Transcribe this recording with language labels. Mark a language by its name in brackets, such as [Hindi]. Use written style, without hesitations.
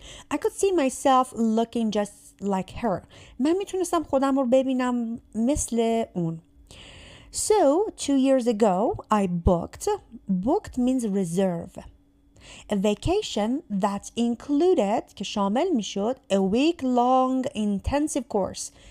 [English] I could see myself looking just like her. [Persian] من میتونستم خودم رو ببینم مثل اون. [English] So 2 years ago I booked means reserve a vacation that included [Persian] که شامل میشد [English] a week long intensive course.